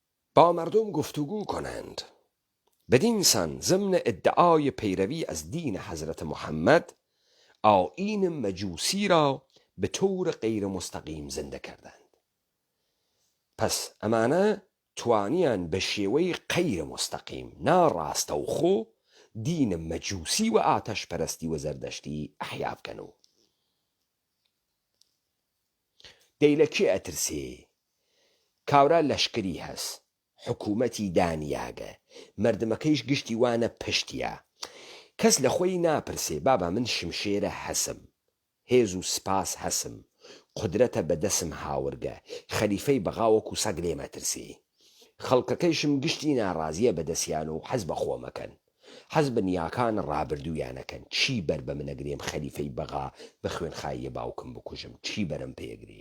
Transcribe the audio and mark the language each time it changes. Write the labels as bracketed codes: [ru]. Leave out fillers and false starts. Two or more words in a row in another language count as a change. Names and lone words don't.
[fa] با مردم گفتگو کنند. بدین سان ضمن ادعای پیروی از دین حضرت محمد آیین مجوسی را به طور غیر مستقیم زنده کردند. [sdh] پس ئەمانە توانیان بە شێوەی غیر مستقیم ناڕاستەوخۆ دین مەجووسی و ئاتەش پەرستی و زەردەشتی ئەحیا بکەن و دەی لە کێ ئەترسێ؟ کاورا لەشکری هەس، حکوومەتی دانیاگە، مردمەکەیش گشتی وانە پشتیە، کەس لە خۆی ناپرسێ بابا من شمشێرە هەسم، هێز و سپاس هەسم، قدرەتە بەدەسم هاورگە، خەلیفەی بەغاوەکو سەگ لێمەترسێ، خەڵکەکەیشم گشتی ناڕازیە بەدەستیان و حەز بە خۆمەکەن، حەز بە نیاکان ڕابردوویانەکەن، چی بەر بە منەگرێم خەلیفەی بەغا بە خوێنخاییە باوکم بکوژم، چی بەرم پێگرێ؟